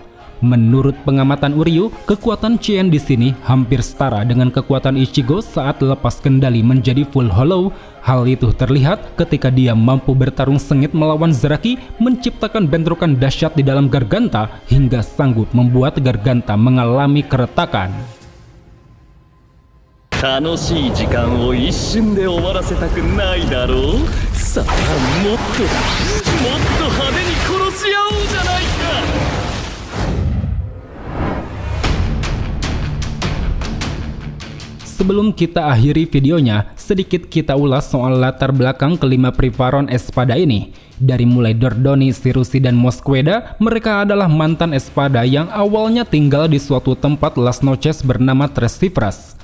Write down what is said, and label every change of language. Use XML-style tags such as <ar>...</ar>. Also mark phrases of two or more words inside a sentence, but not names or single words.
<id>Menurut pengamatan Uryu, kekuatan Chien di sini hampir setara dengan kekuatan Ichigo saat lepas kendali menjadi</id> <en>full hollow.</en> <id>Hal itu terlihat ketika dia mampu bertarung sengit melawan Zaraki, menciptakan bentrokan dahsyat di dalam Garganta hingga sanggup membuat Garganta mengalami keretakan.</id> <ja>楽しい時間を一瞬で終わらせたくないだろう。さあもっと派手に殺し合おうじゃないか。</ja> <id>Sebelum kita akhiri videonya, sedikit kita ulas soal latar belakang kelima Privaron Espada ini. Dari mulai Dordoni, Shirushi, dan Mosqueda, mereka adalah mantan Espada yang awalnya tinggal di suatu tempat Las Noches bernama Tres Cifras.</id>